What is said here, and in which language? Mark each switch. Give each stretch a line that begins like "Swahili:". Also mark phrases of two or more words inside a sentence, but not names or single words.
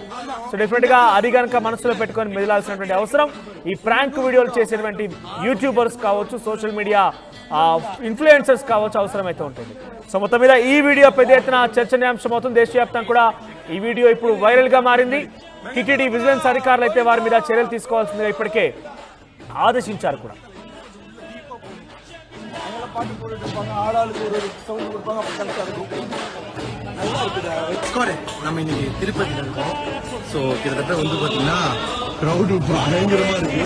Telugu: సో డెఫినెట్గా అది కనుక మనసులో పెట్టుకొని మెదలాల్సినటువంటి అవసరం ఈ ప్రాంక్ వీడియోలు చేసేటువంటి యూట్యూబర్స్ కావచ్చు, సోషల్ మీడియా ఇన్ఫ్లుయెన్సర్స్ కావచ్చు అవసరమైతే ఉంటుంది. సో మొత్తం మీద ఈ వీడియో పెద్ద ఎత్తున చర్చనీయాంశం అవుతుంది. దేశవ్యాప్తంగా కూడా ఈ వీడియో ఇప్పుడు వైరల్గా మారింది. టీటీడీ విజిలెన్స్ అధికారులు అయితే వారి మీద చర్యలు తీసుకోవాల్సిందిగా ఇప్పటికే
Tamil: ஆதேசிச்சார் கூட. நம்ம இன்னைக்கு திருப்பதியில் இருக்கோம். ஸோ கிட்டத்தட்ட வந்து பார்த்தீங்கன்னா க்ரௌடு பயங்கரமா இருக்கு.